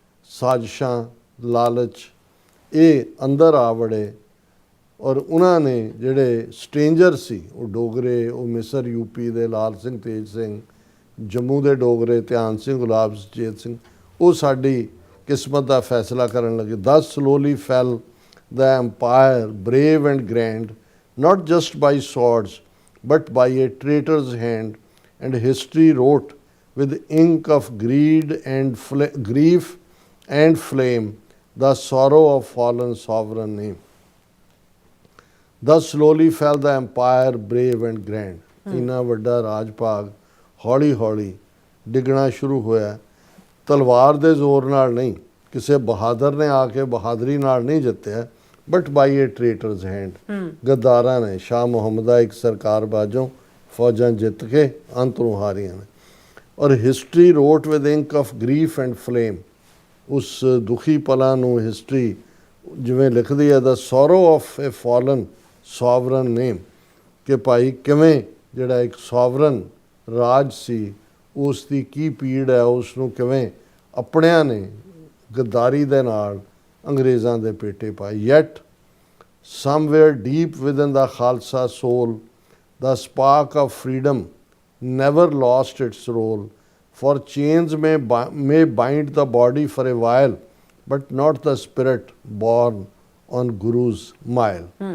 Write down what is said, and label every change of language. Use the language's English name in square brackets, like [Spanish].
[Punjabi] ਸਾਜ਼ਿਸ਼ਾਂ, ਲਾਲਚ ਇਹ ਅੰਦਰ ਆ ਵੜੇ ਔਰ ਉਹਨਾਂ ਨੇ ਜਿਹੜੇ ਸਟ੍ਰੇਂਜਰ ਸੀ, ਉਹ ਡੋਗਰੇ, ਉਹ ਮਿਸਰ ਯੂਪੀ ਦੇ ਲਾਲ ਸਿੰਘ ਤੇਜ ਸਿੰਘ, ਜੰਮੂ ਦੇ ਡੋਗਰੇ ਧਿਆਨ ਸਿੰਘ, ਗੁਲਾਬ ਸੁਚੇਤ ਸਿੰਘ, ਉਹ ਸਾਡੀ ਕਿਸਮਤ ਦਾ ਫੈਸਲਾ ਕਰਨ ਲੱਗੇ। [English] Thus slowly fell the empire brave and grand, not just by swords but by a traitor's hand, and history wrote with ink of greed and grief and flame the sorrow of fallen sovereign name. Thus slowly fell the empire brave and grand. [Punjabi] ਇੰਨਾ ਵੱਡਾ ਰਾਜ ਭਾਗ ਹੌਲੀ ਹੌਲੀ ਡਿੱਗਣਾ ਸ਼ੁਰੂ ਹੋਇਆ। ਤਲਵਾਰ ਦੇ ਜ਼ੋਰ ਨਾਲ ਨਹੀਂ, ਕਿਸੇ ਬਹਾਦਰ ਨੇ ਆ ਕੇ ਬਹਾਦਰੀ ਨਾਲ ਨਹੀਂ ਜਿੱਤਿਆ, [English] But by a traitor's hand. [Punjabi] ਗੱਦਾਰਾਂ ਨੇ, ਸ਼ਾਹ ਮੁਹੰਮਦਾ ਇੱਕ ਸਰਕਾਰ ਬਾਝੋਂ ਫੌਜਾਂ ਜਿੱਤ ਕੇ ਅੰਤਰੋਂ ਹਾਰੀਆਂ ਨੇ। ਔਰ [English] history wrote with ink of grief and flame, [Punjabi] ਉਸ ਦੁਖੀ ਪਲਾਂ ਨੂੰ ਹਿਸਟਰੀ ਜਿਵੇਂ ਲਿਖਦੀ ਹੈ, [English] the sorrow of a fallen sovereign name, [Punjabi] ਕਿ ਭਾਈ ਕਿਵੇਂ ਜਿਹੜਾ ਇੱਕ ਸੋਵਰਨ ਰਾਜ ਸੀ ਉਸ ਦੀ ਕੀ ਪੀੜ ਹੈ, ਉਸ ਨੂੰ ਕਿਵੇਂ ਆਪਣਿਆਂ ਨੇ ਗੱਦਾਰੀ ਦੇ ਨਾਲ ਅੰਗਰੇਜ਼ਾਂ ਦੇ ਪੇਟੇ ਪਾਏ। [English] Yet somewhere deep within the Khalsa soul, the spark of freedom never lost its role, for chains may bind the body for a while, but not the spirit born on Guru's mile.